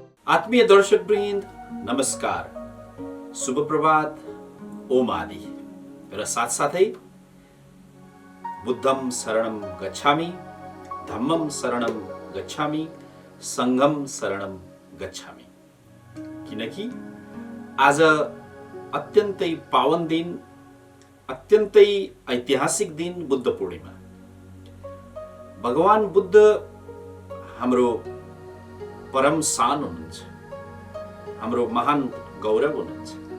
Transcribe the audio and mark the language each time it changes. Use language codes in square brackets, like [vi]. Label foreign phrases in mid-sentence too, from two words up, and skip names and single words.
[ne] आत्मीय दर्शकवृन्द नमस्कार, शुभ प्रभात, ओम आदि र साथसाथै [pi] बुद्धम शरणम गच्छामि, धम्मम शरणम गच्छामि, संघम शरणम गच्छामि। [ne] किनकि आज अत्यन्तै पावन दिन, अत्यन्तै ऐतिहासिक दिन बुद्ध पूर्णिमा। भगवान बुद्ध हाम्रो परम शान हुनुहुन्छ, हाम्रो महान गौरव हुनुहुन्छ।